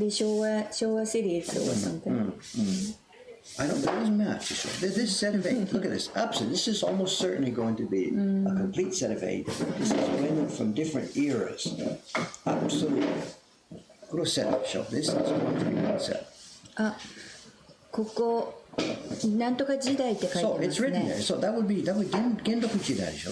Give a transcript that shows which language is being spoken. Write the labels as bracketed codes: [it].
[en] Maybe Showa series or something. I don't. It doesn't match. This set of 8. Look at this. Absolutely. This is almost certainly going to be a complete set of 8. This is women from different eras. Absolutely. Go set up show. This is going to be one set. [ja] あ、ここなんとか時代って書いてます [en] it's written [ja] ね。 [en] there. So that would be Genroku Jidai [ja] でしょ。